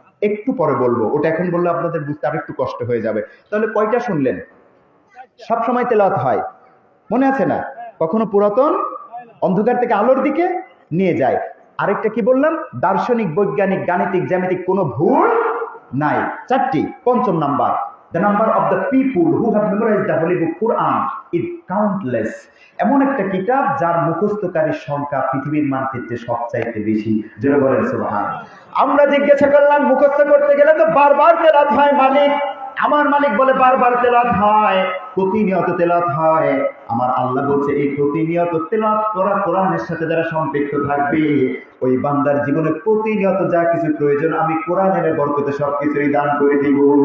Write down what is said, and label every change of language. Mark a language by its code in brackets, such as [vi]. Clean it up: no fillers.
[bn] একটু পরে বলবো, ওটা এখন বললে আপনাদের বুঝতে আরেকটু কষ্ট হয়ে যাবে। তাহলে কয়টা শুনলেন? সব সময় তেলাওয়াত হয়, মনে আছে না? কখনো পুরাতন অন্ধকার থেকে আলোর দিকে নিয়ে যায়। আরেকটা কি বললাম? দার্শনিক, বৈজ্ঞানিক, গাণিতিক, জ্যামিতিক কোনো ভুল নাই। 4টি। পঞ্চম number, [en] the number of the people who have memorized the holy book Quran is countless. [bn] এমন একটা কিতাব যার মুখস্থকারীর সংখ্যা পৃথিবীর মানচিত্রে সবচাইতে বেশি। জোরে বলেন সুবহানাল্লাহ। আমরা জিজ্ঞাসা করলাম মুখস্থ করতে গেলে তো বারবার তেলাওয়াত হয় মালিক। আমার মালিক বলে বারবার তেলাওয়াত হয়, প্রতিনিয়ত তেলাওয়াত হয়। আমার আল্লাহ বলছে এই প্রতিনিয়ত তেলাওয়াত করা কোরআনের সাথে যারা সম্পৃক্ত থাকবে, ওই বান্দার জীবনে প্রতিনিয়ত যা কিছু প্রয়োজন আমি কোরআনের বরকতে সবকিছুই দান করে দিব।